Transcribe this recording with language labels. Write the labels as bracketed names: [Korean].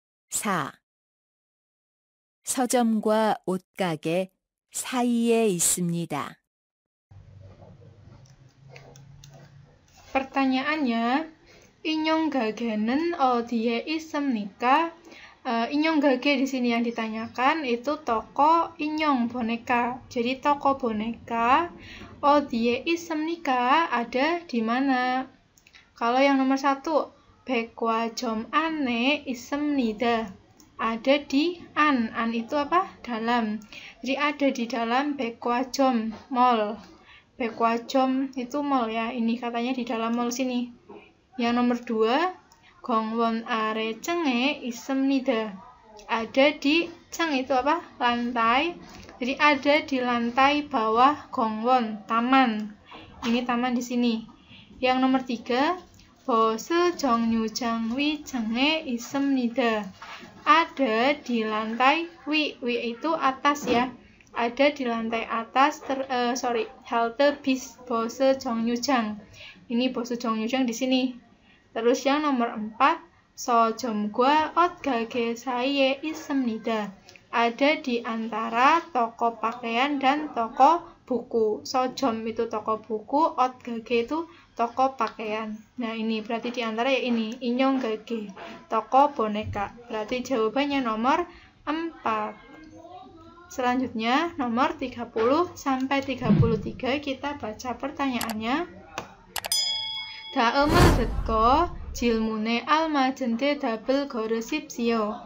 [Korean] 4. 서점과 옷가게 사이에 있습니다. [Indonesian] Pertanyaannya, [Korean] 인형 가게는 어디에 있습니까? 인형 가게 [Indonesian] di sini yang ditanyakan itu toko 인형 boneka. Jadi toko boneka [Korean] 어디에 있습니까? [Indonesian] Ada di mana? Kalau yang nomor 1, [Korean] 백화점 안에 있습니다. [Indonesian] Ada di an itu apa? Dalam. Jadi ada di dalam 백화점, mall. 백화점 itu mall ya, ini katanya di dalam mall sini. Yang nomor 2, [Korean] 공원 아래층에 있습니다. [Indonesian] Ada di ceng itu apa? Lantai. Jadi ada di lantai bawah 공원, taman. Ini taman di sini. Yang nomor 3, [Korean] 버스 정류장 위층에 있습니다. [Indonesian] Ada di lantai wi itu atas ya. Ada di lantai atas halte bis [Korean] 버스 정류장. [Indonesian] Ini 버스 정류장 di sini. Terus yang nomor 4, [Korean] 서점과 옷가게 사이에 있습니다. [Indonesian] Ada di antara toko pakaian dan toko buku. Sojom itu toko buku, 옷가게 itu toko pakaian. Nah, ini berarti di antara ya ini, [Korean] 인형 가게, [Indonesian] toko boneka. Berarti jawabannya nomor 4. Selanjutnya, nomor 30 sampai 33 kita baca pertanyaannya. [Korean] 다음을 듣고 질문에 알맞은 대답을 걸으십시오.